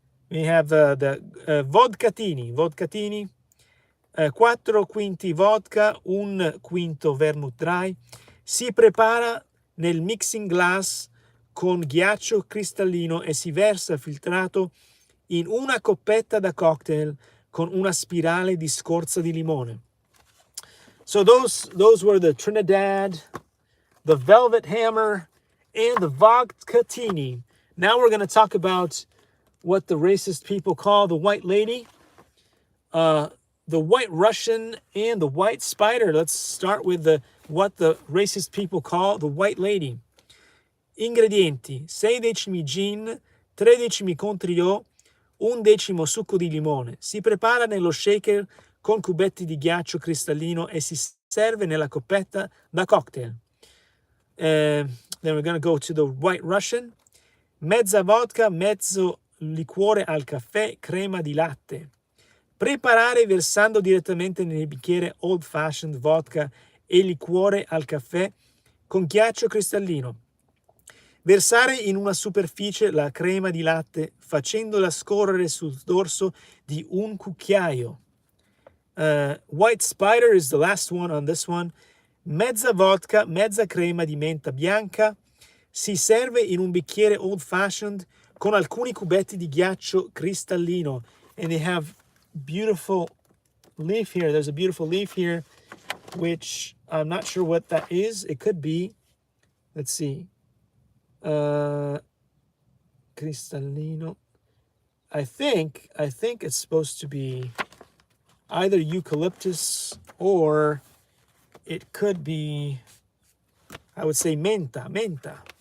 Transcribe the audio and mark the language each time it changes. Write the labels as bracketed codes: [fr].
[en] We have the vodkatini, [it] 4 quinti vodka, 1 quinto vermouth dry. Si prepara nel mixing glass con ghiaccio cristallino e si versa filtrato in una coppetta da cocktail con una spirale di scorza di limone. [en] So those were the Trinidad, the Velvet Hammer, and the Vodkatini. Now we're going to talk about what the racist people call the White Lady, the White Russian, and the White Spider. Let's start with what the racist people call the White Lady. [it] Ingredienti: 6 decimi gin, 3 decimi contrio, 1 decimo succo di limone. Si prepara nello shaker con cubetti di ghiaccio cristallino e si serve nella coppetta da cocktail. [en] Then we're going to go to the White Russian. [it] Mezza vodka, mezzo liquore al caffè, crema di latte. Preparare versando direttamente nel bicchiere Old Fashioned vodka e liquore al caffè con ghiaccio cristallino. Versare in una superficie la crema di latte facendola scorrere sul dorso di un cucchiaio. [en] White Spider is the last one on this one. [it] Mezza vodka, mezza crema di menta bianca. Si serve in un bicchiere Old Fashioned con alcuni cubetti di ghiaccio cristallino. [en] And they have beautiful leaf here. There's a beautiful leaf here, which I'm not sure what that is. It could be, let's see. Cristallino. I think it's supposed to be either eucalyptus or it could be, I would say menta.